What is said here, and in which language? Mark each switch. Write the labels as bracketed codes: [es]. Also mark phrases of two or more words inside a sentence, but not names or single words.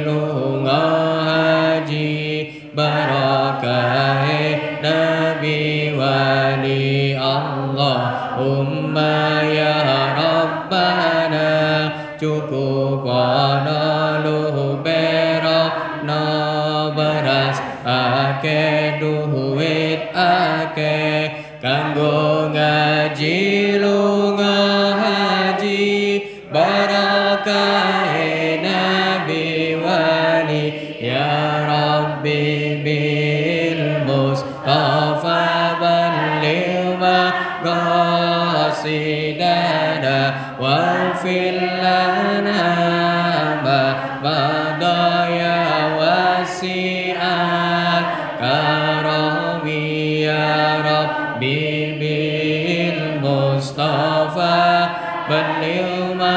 [jv] lunga haji barakahe nabi wali [ar] اللهم يا ربنا [jv] cukupono luberono beras akeh duit akeh kanggo ngaji lunga haji barakahe nabi wali [ar] يا ربي بالمصطفى بلغ مقاصدنا واغفر لنا ما مضى يا واسع الكرم يا ربي بالمصطفى بلغ